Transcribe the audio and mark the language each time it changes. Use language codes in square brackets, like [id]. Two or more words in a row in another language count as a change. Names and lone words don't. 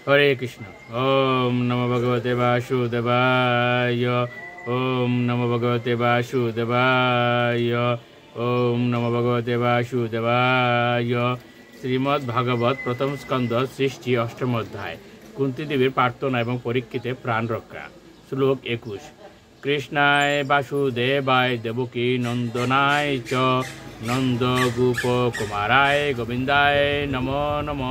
[sa] হরে কৃষ্ণ। ওম নমো ভগবতে বাসুদেবায়। ওম নমো ভগবতে বাসুদেবায়। ওম নমো ভগবতে বাসুদেবায়। [bn] শ্রীমদ্ ভাগবত প্রথম স্কন্ধ সৃষ্টি অষ্টম অধ্যায়। কুন্তী দেবীর প্রার্থনা এবং পরীক্ষিতে প্রাণ রক্ষা। শ্লোক 21। [sa] কৃষ্ণায় বাসুদেবায় দেবকী নন্দনায় চ নন্দ গোপ কুমারায় গোবিন্দায় নমো নমঃ।